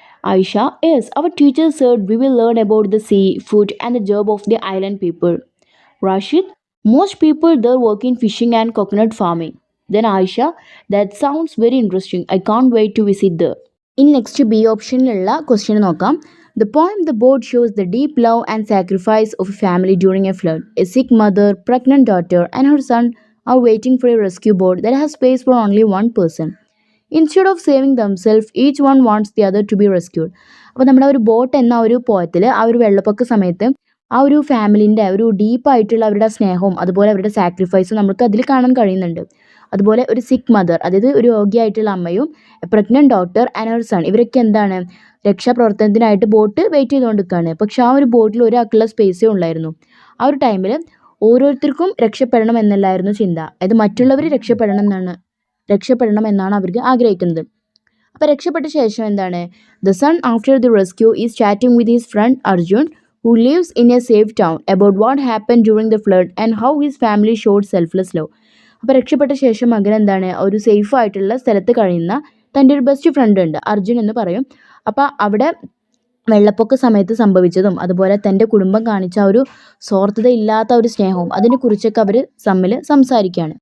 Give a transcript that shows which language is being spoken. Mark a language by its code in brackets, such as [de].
[en] Aisha, yes, our teacher said we will learn about the sea, food and the job of the island people. Rashid, most people there work in fishing and coconut farming. Then Aisha, that sounds very interesting, I can't wait to visit there. [ml] ഇനി next B ഓപ്ഷനിലുള്ള question നോക്കാം. [en] The poem The Boat shows the deep love and sacrifice of a family during a flood. A sick mother, pregnant daughter, and her son are waiting for a rescue boat that has space for only one person. Instead of saving themselves, each one wants the other to be rescued. [ml] അപ്പോൾ നമ്മുടെ ഒരു boat എന്ന ഒരു പോയത്തിൽ ആ ഒരു വെള്ളപ്പൊക്ക സമയത്ത് ആ ഒരു ഫാമിലിൻ്റെ ഒരു ഡീപ്പായിട്ടുള്ള അവരുടെ സ്നേഹവും അതുപോലെ അവരുടെ സാക്രിഫൈസും നമുക്ക് അതിൽ കാണാൻ കഴിയുന്നുണ്ട്. അതുപോലെ ഒരു സിക്ക് മദർ, അതായത് ഒരു രോഗിയായിട്ടുള്ള അമ്മയും [en] pregnant doctor and her son, [ml] ഇവരൊക്കെ രക്ഷാപ്രവർത്തനത്തിനായിട്ട് ബോട്ട് വെയിറ്റ് ചെയ്തുകൊണ്ടിരിക്കുകയാണ്. പക്ഷെ ആ ഒരു ബോട്ടിൽ ഒരാൾക്കുള്ള സ്പേസേ ഉള്ളായിരുന്നു. ആ ഒരു ടൈമിൽ ഓരോരുത്തർക്കും രക്ഷപ്പെടണം എന്നല്ലായിരുന്നു ചിന്ത. അതായത് മറ്റുള്ളവർ രക്ഷപ്പെടണം എന്നാണ് അവർക്ക് ആഗ്രഹിക്കുന്നത്. അപ്പോൾ രക്ഷപ്പെട്ട ശേഷം [en] The son after the rescue is chatting with his friend Arjun, who lives in a safe town, about what happened during the flood and how his family showed selfless love. [ml] അപ്പോൾ രക്ഷപ്പെട്ട ശേഷം മകൻ എന്താണ് ഒരു സേഫ് ആയിട്ടുള്ള സ്ഥലത്ത് കഴിയുന്ന തൻ്റെ ഒരു ബെസ്റ്റ് ഫ്രണ്ട് ഉണ്ട്, അർജുൻ എന്ന് പറയും. അപ്പോൾ അവിടെ വെള്ളപ്പൊക്ക സമയത്ത് സംഭവിച്ചതും അതുപോലെ തൻ്റെ കുടുംബം കാണിച്ച ഒരു സ്വാർത്ഥതയില്ലാത്ത ഒരു സ്നേഹവും അതിനെക്കുറിച്ചൊക്കെ അവർ തമ്മിൽ സംസാരിക്കുകയാണ്.